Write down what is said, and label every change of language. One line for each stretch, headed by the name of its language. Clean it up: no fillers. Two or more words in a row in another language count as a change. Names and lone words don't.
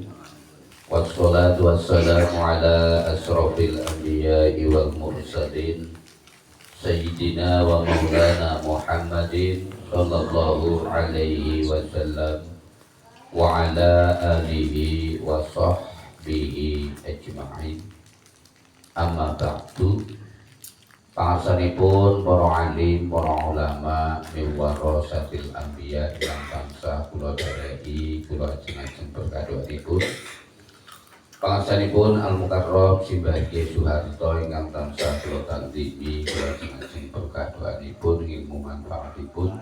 Arabic: والصلاة والسلام على أشرف الأنبياء والمرسلين سيدنا ومولانا محمد صلى الله عليه وسلم وعلى آله وصحبه أجمعين. أما بعد.
Javanese: Pangarsanipun para alim, para ulama
Arabic: من ورثة الأنبياء
Javanese: lan bangsa kula dherehi kula ajeng-ajeng berkadhonipun. Pangarsanipun Al Mukarram Simbah Kyai Soeharto ingkang tansah kula tandhimi kula ajeng-ajeng berkadhonipun ilmu manfaatipun.